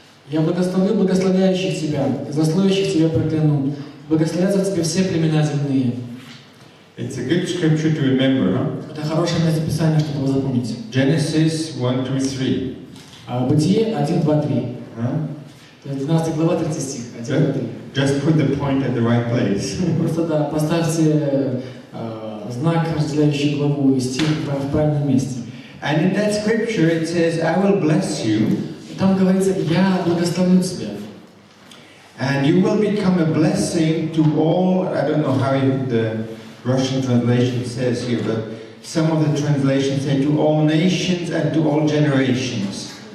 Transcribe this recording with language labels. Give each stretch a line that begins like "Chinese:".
Russian: Я благословлю благословляющих тебя, и злословящих тебя прокляну. Благословятся тебе все племена земные.
English: It's a good scripture to remember, huh?
Russian: Это хорошее место Писания, чтобы его запомнить.
English: Genesis 1, 2, 3.
Russian: Бытие 1, 2, 3. Huh? То есть 12 глава 3 стих. 1, 2, 3.
English: Just put the point at the right place.
Russian: Просто да, поставьте знак, разделяющий главу и стих в правильном месте.
English: And in that scripture it says, I will bless you.
Russian: И там говорится, я благословлю тебя.
English: And you will become a blessing to all. I don't know how the Russian translation says here, but some of the translations say to all nations and to all generations.